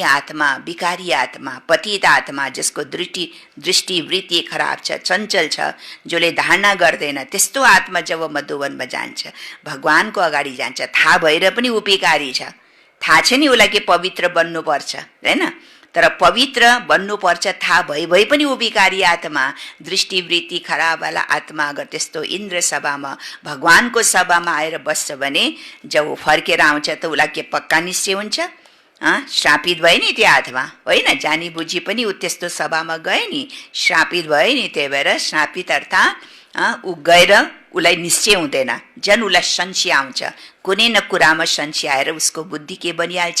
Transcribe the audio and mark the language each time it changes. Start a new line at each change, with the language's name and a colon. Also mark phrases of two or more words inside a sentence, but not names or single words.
Nepali: आत्मा, विकारी आत्मा, पतित आत्मा जसको दृष्टि वृत्ति खराब छ, चञ्चल छ, जसले धारणा गर्दैन, त्यस्तो आत्मा जब मधुवनमा जान्छ, भगवानको अगाडि जान्छ, थाहा भएर पनि ऊ विकारी छ, थाहा छ नि उसलाई के पवित्र बन्नुपर्छ हैन, तर पवित्र बन्नुपर्छ थाहा भई पनि ऊ विकारी आत्मा, दृष्टिवृत्ति खराब वाला आत्मा अगर त्यस्तो इन्द्र सभामा भगवानको सभामा आएर बस्छ भने जब ऊ फर्केर आउँछ त उसलाई के पक्का निश्चय हुन्छ? श्रापित भयो नि त्यो आत्मा होइन, जानी बुझी पनि ऊ त्यस्तो सभामा गए नि, श्रापित भयो नि। त्यही भएर श्रापित अर्थात् ऊ गएर उसलाई निश्चय हुँदैन, झन् उसलाई संशय आउँछ, कुनै न कुरामा संशय आएर उसको बुद्धि के बनिहाल्छ?